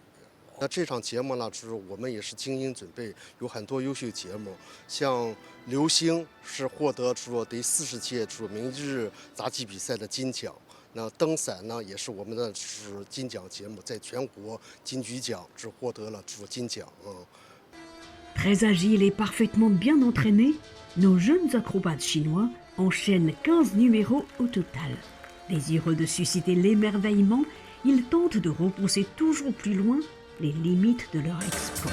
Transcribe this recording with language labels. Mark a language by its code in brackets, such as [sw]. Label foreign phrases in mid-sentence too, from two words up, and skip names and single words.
[zh] 那这场节目呢，就是我们也是精英准备，有很多优秀节目，像流星是获得第40届明日杂技比赛的金奖。那灯伞呢，也是我们的金奖节目，在全国金曲奖只获得了金奖。 [fr] Très agiles et parfaitement bien entraînés, nos jeunes acrobates chinois enchaînent 15 numéros au total. Désireux de susciter l'émerveillement, ils tentent de repousser toujours plus loin les limites de leur exploit.